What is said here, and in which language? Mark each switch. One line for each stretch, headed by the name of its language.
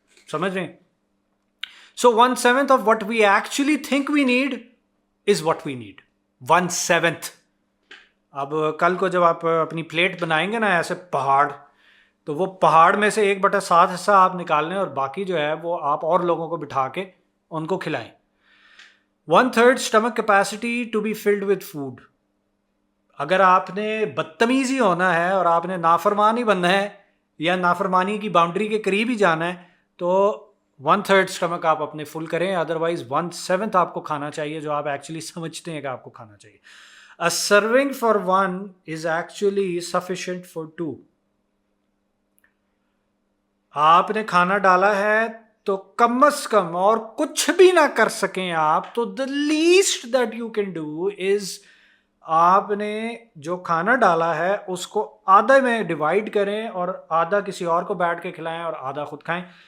Urdu: سمجھ رہے ہیں؟
English: So 1/7 of what we actually think we need is what we need. 1/7.
Urdu: اب کل کو جب آپ اپنی پلیٹ بنائیں گے نا ایسے پہاڑ, تو وہ پہاڑ میں سے 1/7 حصہ آپ نکال لیں اور باقی جو ہے وہ آپ اور لوگوں کو بٹھا کے ان کو کھلائیں.
English: 1/3 stomach capacity to be filled with food.
Urdu: اگر آپ نے بدتمیزی ہونا ہے اور آپ نے نافرمان ہی بننا ہے یا نافرمانی کی باؤنڈری کے قریب ہی جانا ہے تو 1/3 stomach آپ اپنے فل کریں. ادروائز 1/7 آپ کو کھانا چاہیے جو آپ ایکچولی سمجھتے ہیں کہ آپ کو کھانا چاہیے.
English: A serving for one is actually sufficient for two.
Urdu: آپ نے کھانا ڈالا ہے تو کم از کم, اور کچھ بھی نہ کر سکیں آپ, تو
English: the least that you can do is
Urdu: آپ نے جو کھانا ڈالا ہے اس کو آدھا میں ڈیوائڈ کریں اور آدھا کسی اور کو بیٹھ کے کھلائیں اور آدھا خود کھائیں.